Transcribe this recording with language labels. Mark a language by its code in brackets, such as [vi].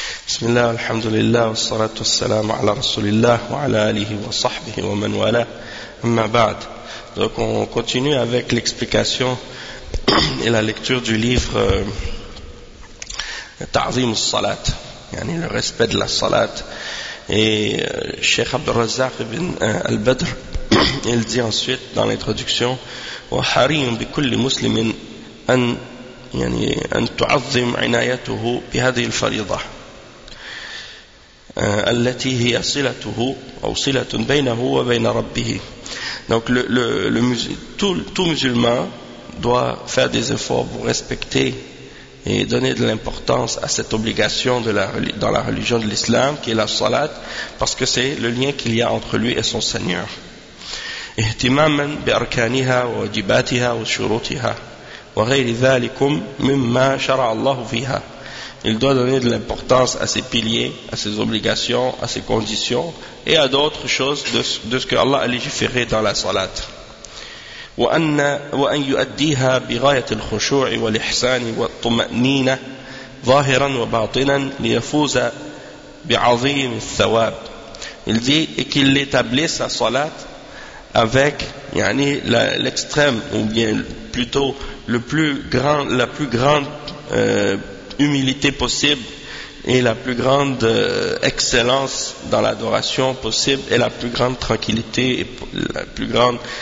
[ar] بسم الله الحمد لله والصلاة والسلام على رسول الله وعلى آله وصحبه ومن والاه أما بعد. [fr] Donc on continue avec l'explication et la lecture du livre [ar] تعظيم الصلاة, يعني [fr] le respect de la salat. Et Cheikh Abdel Razak ibn al-Badr, il dit ensuite dans l'introduction: [ar] وحري بكل مسلم أن يعني أن تعظم عنايته بهذه الفريضة التي هي صلته أو صلة بينه وبين ربه. [fr] Donc tout musulman doit faire des efforts pour respecter et donner de l'importance à cette obligation dans la religion de l'islam qui est la salat, parce que c'est le lien qu'il y a entre lui et son Seigneur. [ar] اهتماما بأركانها وواجباتها وشروطها وغير ذلك مما شرع الله فيها. [fr] Il doit donner de l'importance à ses piliers, à ses obligations, à ses conditions et à d'autres choses de ce que Allah a légiféré dans la salat. [ar] وأن يؤديها بغاية الخشوع والإحسان والطمأنينة ظاهرا وباطنا ليفوز بعظيم الثواب. [fr] Il dit qu'il établit sa salat avec [ar] يعني [fr] l'extrême, ou bien plutôt la plus grande humilité possible et la plus grande excellence dans l'adoration possible et la plus grande tranquillité et la plus grande